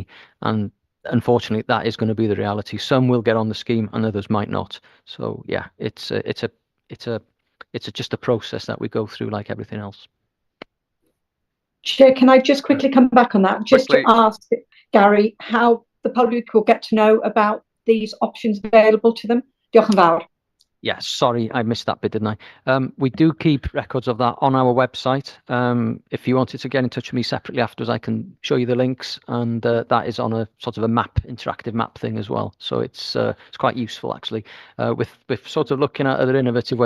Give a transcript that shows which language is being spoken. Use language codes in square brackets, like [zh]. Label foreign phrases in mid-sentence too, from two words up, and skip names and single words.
[en] And unfortunately, that is going to be the reality. Some will get on the scheme and others might not. So yeah, it's just a process that we go through like everything else. Chair, can I just quickly come back on that, just to ask Gary how the public will get to know about these options available to them? [cy] Diolch yn fawr. [en] Yeah, sorry, I missed that bit, didn't I? We do keep records of that on our website. If you wanted to get in touch with me separately afterwards, I can show you the links, and that is on a sort of a interactive map thing as well. So it's quite useful, actually. With sort of looking at other innovative ways.